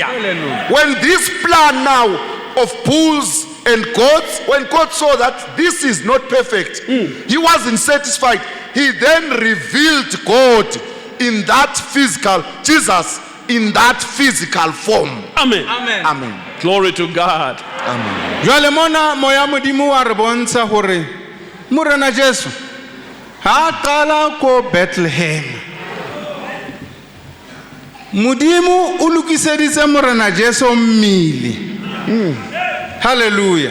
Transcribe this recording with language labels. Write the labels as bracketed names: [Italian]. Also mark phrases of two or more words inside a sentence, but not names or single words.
[English] When this plan now of bulls and goats, when God saw that this is not perfect, he wasn't satisfied. He then revealed God in that physical, Jesus in that physical form. Amen. Amen. Amen. Glory to God. Amen. [Southern Sotho] Jwale mona moya modimo wa re bontsha hore morena Jesu ha qala ko Bethlehem. Modimo o lokiseditse morena Jesu mmili. Hallelujah.